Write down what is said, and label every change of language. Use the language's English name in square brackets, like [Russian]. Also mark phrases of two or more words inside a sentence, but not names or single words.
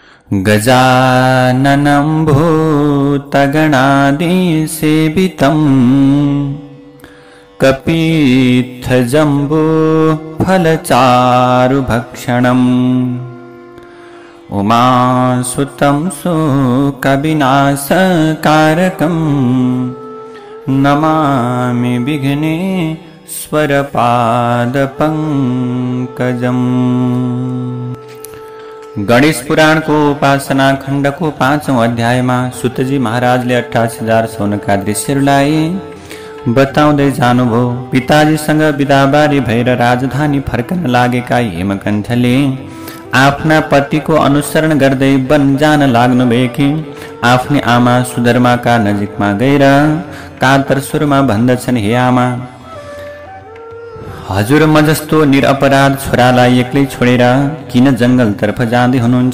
[Sanskrit] गजाननं भूतगणादिसेवितम् कपित्थजम्बूफलचारुभक्षणम् उमासुतं शोकविनाशकारकम् नमामि विघ्नेश्वरपादपङ्कजम्। [Nepali] गणेश पुराण को उपासना खण्ड को 5औं अध्यायमा सुतजी महाराजले 88,000 सोनका दृश्यहरूलाई बताउँदै जानुभयो। पिताजीसँग बिदाबारी भएर राजधानी फर्कन लागेका हेमकण्ठले आफ्ना पतिको अनुसरण गर्दै वन जान लाग्नुभएकी आफ्नी आमा सुधर्माका नजिकमा गएर कातर स्वरमा भन्दछन्, हे आमा, हजुर म जस्तो निरपराध छोरालाई एक्लै छोडेर किन जंगलतर्फ जाँदै हुनुहुन्छ?